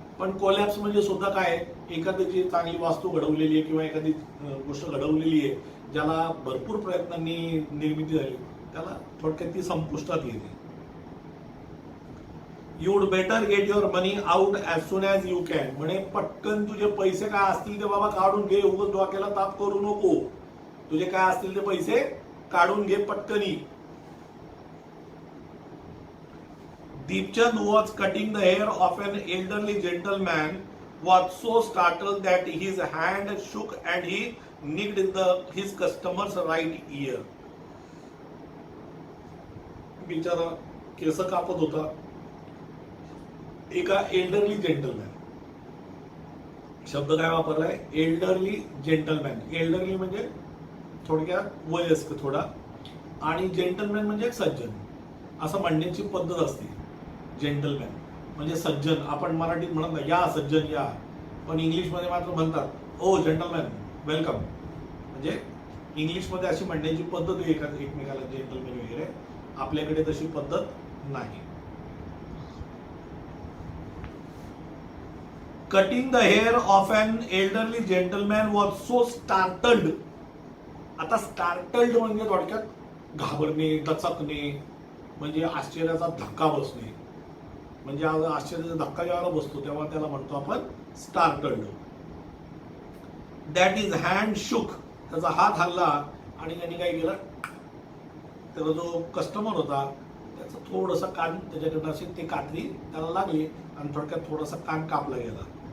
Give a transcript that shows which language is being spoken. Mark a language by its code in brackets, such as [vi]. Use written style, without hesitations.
[mr] पण कोलॅप्स म्हणजे सुद्धा काय? एखाद्याची चांगली वास्तू घडवलेली आहे किंवा एखादी गोष्ट घडवलेली आहे ज्याला भरपूर प्रयत्नांनी निर्मिती झाली, त्याला थोडक्यात ती संपुष्टात येते. [en] You would better get your money out as soon as you can. [mr] म्हणे पटकन तुझे पैसे काय असतील ते बाबा काढून घे, उगाच डोक्याला ताप करू नको. तुझे काय असतील ते पैसे काढून घे पटकनी. [en] Deepchand was cutting the hair of an elderly gentleman, was so startled that his hand shook and he nicked his customer's right ear. [mr] बिचारा केस कापत होता एका एल्डरली जेंटलमॅन. शब्द काय वापरलाय? Elderly gentleman. एल्डरली म्हणजे थोडक्यात वयस्क थोडा, आणि जेंटलमॅन म्हणजे सज्जन, असं म्हणण्याची पद्धत असते. जेंटलमॅन म्हणजे सज्जन. आपण मराठीत म्हणत नाही या सज्जन या, पण इंग्लिशमध्ये मात्र म्हणतात [en] Oh gentleman welcome. [mr] म्हणजे इंग्लिशमध्ये अशी म्हणण्याची पद्धत आहे एकमेकाला, जेंटलमॅन वगैरे. आपल्याकडे तशी पद्धत नाही. [en] Cutting the hair of an elderly gentleman was so startled. [mr] आता स्टार्टल्ड म्हणजे थोडक्यात घाबरणे, दचकणे, म्हणजे आश्चर्याचा धक्का बसणे. म्हणजे आश्चर्याचा धक्का जेव्हा बसतो तेव्हा त्याला म्हणतो आपण स्टार्टल्ड. [en] That is hand shook. [mr] त्याचा हात हल्ला आणि त्यांनी काय केलं, त्याचा जो कस्टमर होता त्याचा थोडंसं कान त्याच्याकडनं असे ते कात्री त्याला लागली आणि थोडक्यात थोडासा कान कापला गेला.